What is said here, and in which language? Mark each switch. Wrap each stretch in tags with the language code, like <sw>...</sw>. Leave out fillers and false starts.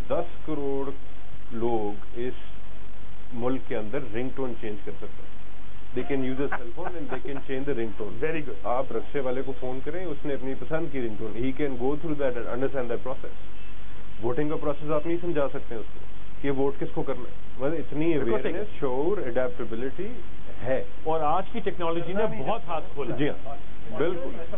<ur>10 کروڑ لوگ اس ملک کے اندر رنگ ٹون چینج کر سکتے ہیں.</ur> <en>They can use a cell phone and they can change the ringtone. Very good.</en> <ur>آپ رکشے والے کو فون کریں, اس نے اپنی پسند کی رنگ tone,</ur> <en>He can go through that and understand that process.</en> <ur>Voting کا پروسیس آپ نہیں سمجھا سکتے اس کو کہ ووٹ کس کو کرنا ہے. مطلب اتنی اویئرنیس, شعور, اڈیپٹیبلٹی ہے اور آج کی ٹیکنالوجی نے بہت ہاتھ کھولا. جی ہاں بالکل.</ur>